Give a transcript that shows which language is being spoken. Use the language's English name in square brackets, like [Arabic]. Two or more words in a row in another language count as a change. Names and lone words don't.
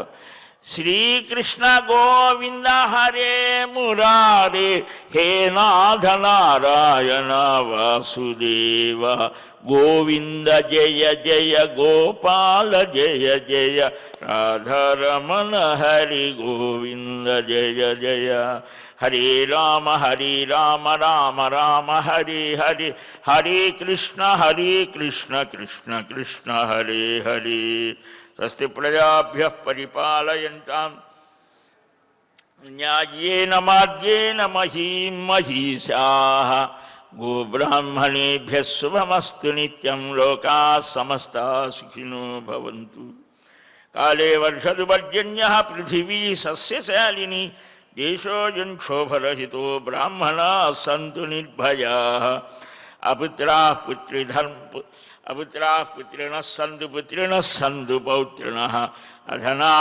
[Sanskrit] శ్రీకృష్ణ గోవింద హరే మురారే, హే నాథ నారాయణ వాసుదేవ, గోవింద జయ జయ గోపాల జయ జయ, రాధారమణ హరి గోవింద జయ జయ. హరే రామ రామ రామ హరే హరే, హరే కృష్ణ కృష్ణ కృష్ణ హరే హరే. స్వస్తి ప్రజాభ్యః పరిపాలయంతాం న్యాయేన మార్గేణ మహీం మహీషాః. గోబ్రాహ్మణేభ్యः శుభమస్తు నిత్యం. లోకాः సమస్తాः సుఖినో భవంతు. కాలే వర్షదు పర్జన్యః పృథివీ సస్యశాలిని. దేశోऽयं క్షోభరహితో బ్రాహ్మణాः సంతు నిర్భయాः అపుత్రాः పుత్రిణः సంతు పౌత్రిణः అధనాः